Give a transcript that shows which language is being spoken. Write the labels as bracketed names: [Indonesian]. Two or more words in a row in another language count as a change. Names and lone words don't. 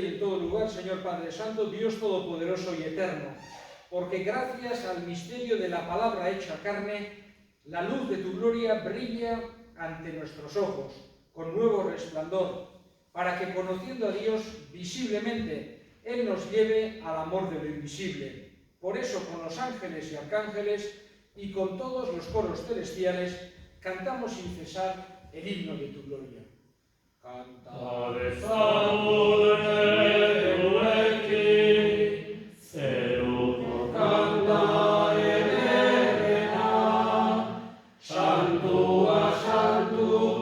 [Spanish] en todo lugar, Señor Padre Santo, Dios Todopoderoso y Eterno, porque gracias al misterio de la palabra hecha carne, la luz de tu gloria brilla ante nuestros ojos, con nuevo resplandor, para que conociendo a Dios visiblemente, Él nos lleve al amor de lo invisible. Por eso, con los ángeles y arcángeles y con todos los coros celestiales, cantamos sin cesar el himno de tu gloria. [Basque] Ave salve Euekin, zeruko kanta ederrena, santua, santua,